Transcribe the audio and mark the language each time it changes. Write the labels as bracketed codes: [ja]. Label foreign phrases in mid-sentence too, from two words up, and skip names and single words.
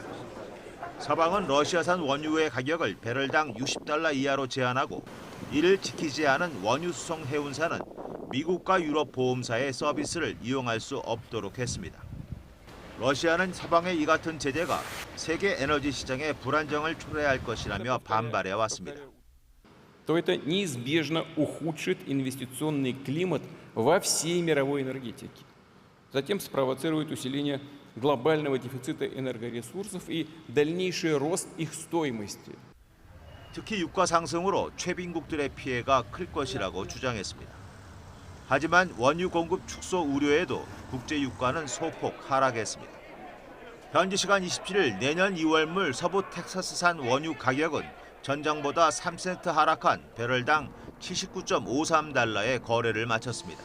[ko] 서방은 러시아산 원유의 가격을 배럴당 $60 이하로 제한하고 이를 지키지 않은 원유 수송 해운사는 미국과 유럽 보험사의 서비스를 이용할 수 없도록 했습니다. 러시아는 서방의 이 같은 제재가 세계 에너지 시장에 불안정을 초래할 것이라며 반발해 왔습니다. [ru] то это неизбежно ухудшит инвестиционный климат во всей мировой энергетике. Затем спровоцирует усиление глобального дефицита энергоресурсов и дальнейший рост их стоимости. [ko] 특히 유가 상승으로 최빈국들의 피해가 클 것이라고 주장했습니다. 하지만 원유 공급 축소 우려에도 국제 유가는 소폭 하락했습니다. 현지 시간 27일 내년 2월물 서부 텍사스산 원유 가격은 전장보다 3센트 하락한 배럴당 $79.53에 거래를 마쳤습니다.